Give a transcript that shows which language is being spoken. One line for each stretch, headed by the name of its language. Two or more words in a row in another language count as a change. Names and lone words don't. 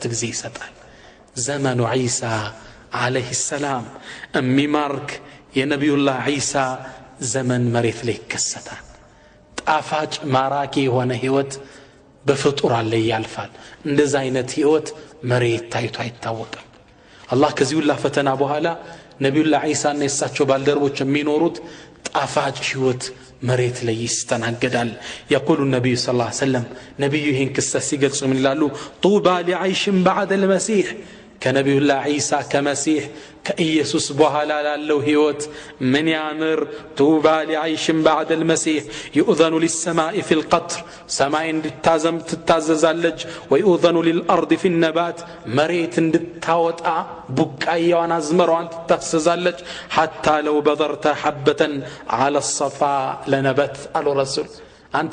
Amharic: ጊዜ ይሰጣል ዘመኑ ዒሳ
Arabic: عليه السلام
Amharic: እሚማርክ የነብዩላህ ዒሳ ዘመን መሬት ላይ ይከሰታል ጣፋጭ ማራኪ የሆነ ህይወት በፍጡራን ላይ ያልፋል እንደዛ አይነት ህይወት መሬት ታይቶ አይታወቅም አላህ ከዚህ ሁሉ ፈተና በኋላ ነብዩላህ ዒሳና የሳቸው ባልደረቦች የሚኖሩት ጣፋጭ ህይወት መሬት ላይ ይስተናገዳል
Arabic: يقول النبي صلى الله عليه وسلم
Amharic: ነብዩ ይህን ክስተት ሲገልጹ ምን ይላሉ
Arabic: طوبى لعيش بعد المسيح
Amharic: ከነቢዩላህ ዒሳ ከመሲህ ከኢየሱስ በኋላ ላለው ህይወት ምን ያምር
Arabic: طوبى لعيش بعد المسيح يؤذن للسماء في القطر
Amharic: ሰማይ እንድታዘንብ ትታዘዛለች
Arabic: ويؤذن للأرض في النبات
Amharic: መሬት እንድታወጣ ቡቃያዋን አዝመሯን ትታዘዛለች
Arabic: حتى لو بذرت حبة على الصفا لنبتت
Amharic: አሉ ረሱል አንተ